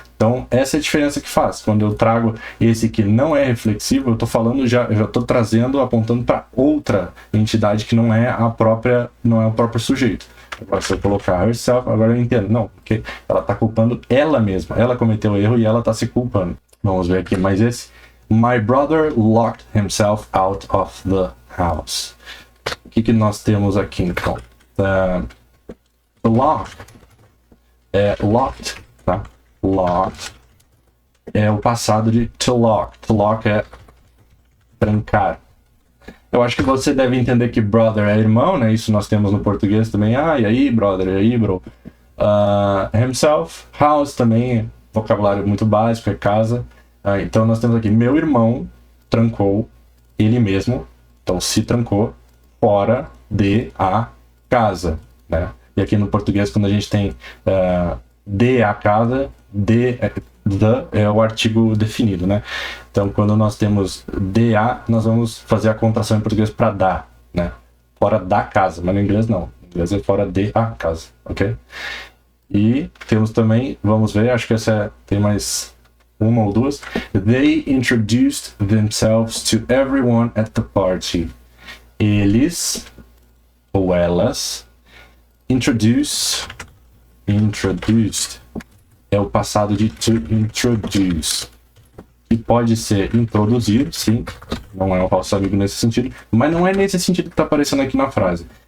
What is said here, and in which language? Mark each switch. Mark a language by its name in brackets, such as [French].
[Portuguese] Então essa é a diferença que faz. Quando eu trago esse que não é reflexivo, eu estou falando eu já estou trazendo, apontando para outra entidade que não é o próprio sujeito. Agora, se eu colocar herself, agora eu entendo. Não, porque ela está culpando ela mesma. Ela cometeu o erro e ela está se culpando. Vamos ver aqui mais esse. [English] My brother locked himself out of the house. [Portuguese] O que nós temos aqui, então? Lock é locked, tá? Locked é o passado de to lock. To lock é trancar. Eu acho que você deve entender que brother é irmão, né? Isso nós temos no português também. Ah, e aí, brother? E aí, bro? Himself, house também, vocabulário muito básico, é casa. Então nós temos aqui, meu irmão trancou ele mesmo, então se trancou fora de a casa, né? E aqui no português, quando a gente tem de a casa, the é o artigo definido, né? Então quando nós temos de a, nós vamos fazer a contração em português para da, né? Fora da casa, mas no inglês não. No inglês é fora de a casa, ok? E temos também, vamos ver, acho que tem mais uma ou duas. [English] They introduced themselves to everyone at the party. [Portuguese] Eles ou elas introduced é o passado de to introduce, que pode ser introduzir, sim, não é um falso amigo nesse sentido, mas não é nesse sentido que está aparecendo aqui na frase.